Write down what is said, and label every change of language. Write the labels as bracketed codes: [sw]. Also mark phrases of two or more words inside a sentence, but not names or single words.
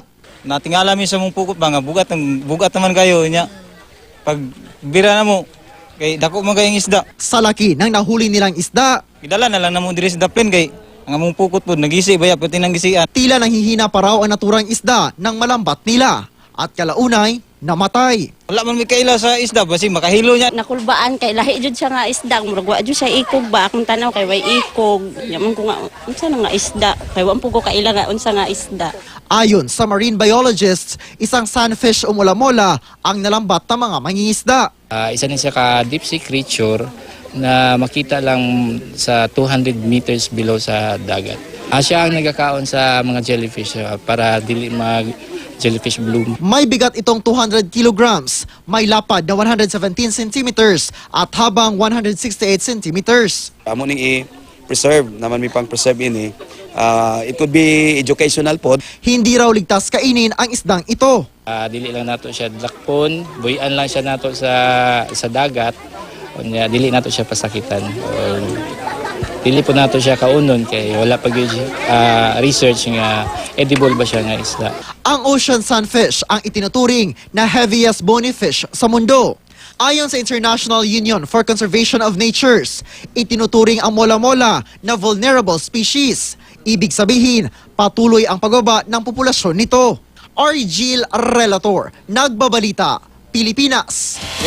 [ceb] Natingala mi sa mong pukot ba nga bugat naman kayo niya. Pag bira na mo, kay dako man kayong isda. [tl] Sa laki ng nahuli nilang isda, [ceb] Idala na lang na mo diri sa daplin kay ang among pukot po nagisi baya pati nang gisian. [tl] tila nanghihina pa raw ang naturang isda ng malambat nila at kalaunay namatay. [ceb] Wala man mi kaila sa isda basi makahilo niya. Nakulbaan kay lahi jud siya nga isda, murag wa jud siya ikog ba akong tanaw kay way ikog. Yaman ko nga unsa na nga isda, kay wa po ko kaila nga unsa nga isda. [tl] Ayon sa [en] marine biologists, [tl] isang sunfish o mola-mola ang nalambat ng mga mangingisda. [ceb] Isa din siya ka [en] deep sea creature [ceb] na makita lang sa 200 [en] meters below [ceb] sa dagat. Siya ang nagkakaon sa mga jellyfish para dili mag [en] jellyfish bloom. [tl] May bigat itong 200 kilograms, may lapad na 117 centimeters at habang 168 centimeters. [ceb] Amo ning i-preserve naman mi pang-preserve ini. [en] It could be educational po. [tl] Hindi raw ligtas kainin ang isdang ito. [ceb] Dili lang nato siya dakpon, buyan lang siya nato sa dagat. Unya dili nato siya pasakitan. Dili po nato siya kaunon kay wala pa gyud research nga edible ba siya nga isda. [tl] Ang [en] ocean sunfish [tl] ang itinuturing na [en] heaviest bony fish [tl] sa mundo. Ayon sa International Union for Conservation of Natures, itinuturing ang mola-mola na [en] vulnerable species. [tl] Ibig sabihin, patuloy ang pagbaba ng populasyon nito. Argil Relator, Nagbabalita, Pilipinas.